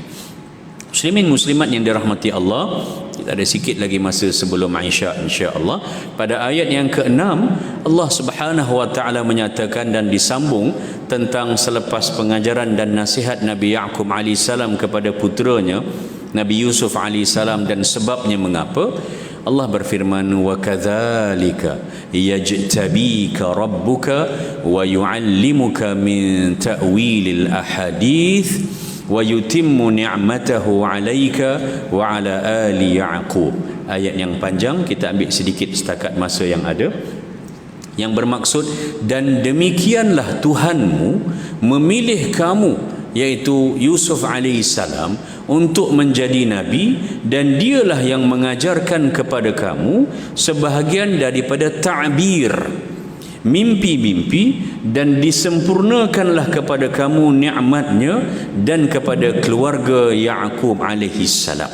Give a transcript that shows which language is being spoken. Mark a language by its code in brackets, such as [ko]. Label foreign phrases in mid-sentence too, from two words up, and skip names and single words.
[ms] Muslimin muslimat yang dirahmati Allah, kita ada sikit lagi masa sebelum Isya [ar] إن شاء الله. [ms] Pada ayat yang ke-6 Allah [ar] سبحانه وتعالى [ms] menyatakan dan disambung tentang selepas pengajaran dan nasihat Nabi Ya'qub [ar] عليه السلام [ms] kepada puteranya Nabi Yusuf [ar] عليه السلام [ms] dan sebabnya mengapa. Allah berfirman, [ar] وكذلك يجتبيك ربك ويعلمك من تأويل الأحاديث ويتم نعمته عليك وعلى آل يعقوب. [ms] Ayat yang panjang, kita ambil sedikit setakat masa yang ada, yang bermaksud, dan demikianlah Tuhanmu memilih kamu, iaitu Yusuf alaihissalam, untuk menjadi nabi, dan dialah yang mengajarkan kepada kamu sebahagian daripada ta'bir, mimpi-mimpi, dan disempurnakanlah kepada kamu nikmatnya dan kepada keluarga Ya'qub alaihissalam.